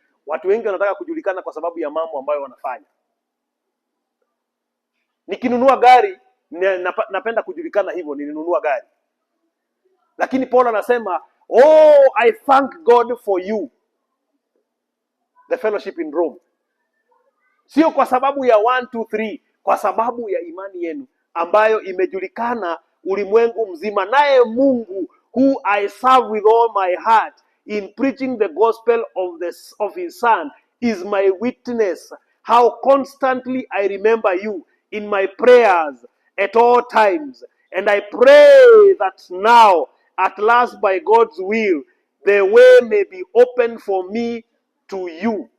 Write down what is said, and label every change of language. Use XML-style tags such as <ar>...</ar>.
<sw>Watu wengi wanataka kujulikana kwa sababu ya mambo ambayo wanafanya. Nikinunua gari, napenda kujulikana hivyo, nilinunua gari. Lakini Paul anasema,</sw> <en>oh, I thank God for you, the fellowship in Rome.</en> <sw>Sio kwa sababu ya 1, 2, 3, kwa sababu ya imani yenu ambayo imejulikana ulimwengu mzima. Naye Mungu,</sw> <en>who I serve with all my heart in preaching the gospel of his son, is my witness how constantly I remember you in my prayers at all times, And I pray that now, at last by God's will, the way may be opened for me to you.</en>